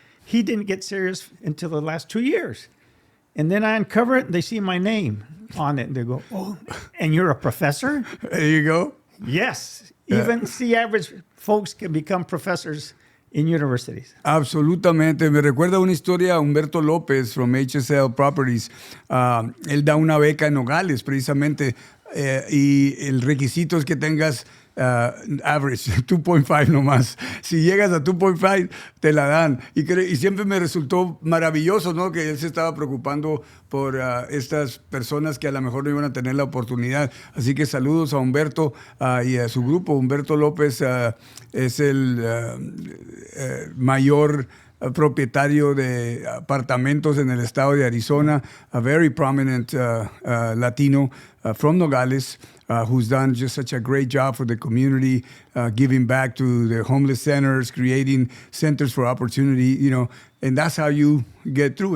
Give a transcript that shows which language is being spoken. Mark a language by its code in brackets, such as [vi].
[en] He didn't get serious until the last 2 years. And then I uncover it and they see my name on it and they go, oh, and you're a professor? There you go. Yes. Even C average folks can become professors in universities. [es] Absolutamente. Me recuerda una historia a Humberto López from HSL Properties. Él da una beca en Nogales, precisamente, y el requisito es que tengas average, 2.5 nomás. Si llegas a 2.5, te la dan. Y siempre me resultó maravilloso, ¿no? Que él se estaba preocupando por estas personas que a lo mejor no iban a tener la oportunidad. Así que saludos a Humberto y a su grupo. [en] Humberto López es el mayor propietario de apartamentos en el estado de Arizona, a very prominent Latino from Nogales, who's done just such a great job for the community, giving back to the homeless centers, creating centers for opportunity, and that's how you get through.